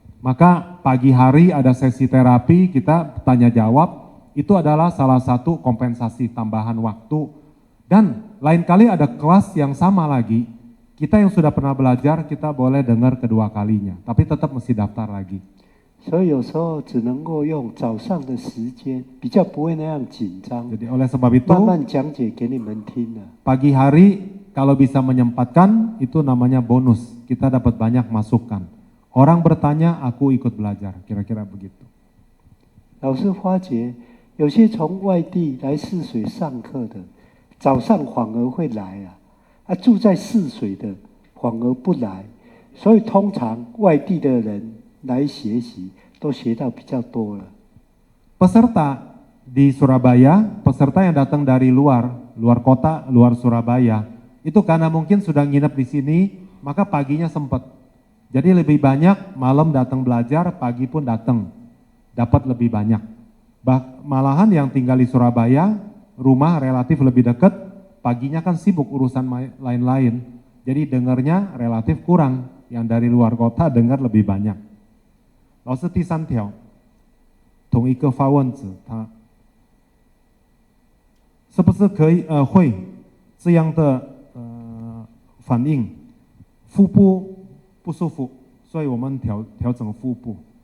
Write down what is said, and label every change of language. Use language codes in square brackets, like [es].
[id] Maka pagi hari ada sesi terapi, kita tanya jawab, itu adalah salah satu kompensasi tambahan waktu. Dan lain kali ada kelas yang sama lagi, kita yang sudah pernah belajar, kita boleh dengar kedua kalinya, tapi tetap mesti daftar lagi. [zh] 所以有时候只能够用早上的时间，比较不会那样紧张。 [id] Jadi oleh sebab itu, [zh] 慢慢讲解给你们听啊。 [id] pagi hari kalau bisa menyempatkan itu namanya bonus. Kita dapat banyak masukan. Orang bertanya, aku ikut belajar. Kira-kira begitu. [zh] 老师发觉，有些从外地来泗水上课的，早上反而会来住在泗水的反而不来，所以通常外地的人来学习都学到比较多了。 [id] Peserta di Surabaya, peserta yang datang dari luar kota, luar Surabaya, itu karena mungkin sudah nginep di sini, maka paginya sempat. Jadi lebih banyak malam datang belajar, pagi pun datang, dapat lebih banyak. Malahan yang tinggal di Surabaya, rumah relatif lebih dekat, paginya kan sibuk urusan lain-lain, jadi dengarnya relatif kurang. Yang dari luar kota dengar lebih banyak. [zh] 老师第3条，同一个发问者，他是不是可以会这样的反应？腹部不舒服，所以我们调整腹部。